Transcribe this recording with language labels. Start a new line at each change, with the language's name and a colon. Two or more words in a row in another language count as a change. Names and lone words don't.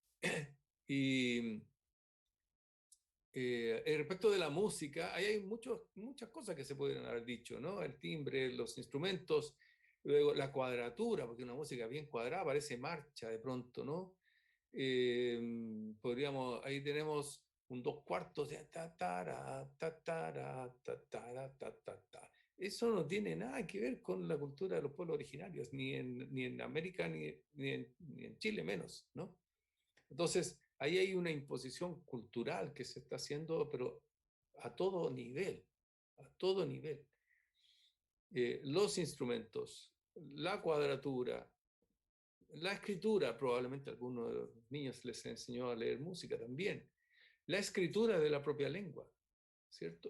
Spanish: Y respecto de la música, ahí hay muchas cosas que se pueden haber dicho, ¿no? El timbre, los instrumentos, luego la cuadratura, porque una música bien cuadrada parece marcha de pronto, ¿no? Ahí tenemos un 2/4 de ta, tara, ta, tara, ta, tara, ta, ta, ta. Eso no tiene nada que ver con la cultura de los pueblos originarios, ni en América, ni en Chile menos, ¿no? Entonces, ahí hay una imposición cultural que se está haciendo, pero a todo nivel, a todo nivel. Los instrumentos, la cuadratura, la escritura, probablemente a algunos de los niños les enseñó a leer música también, la escritura de la propia lengua, ¿cierto?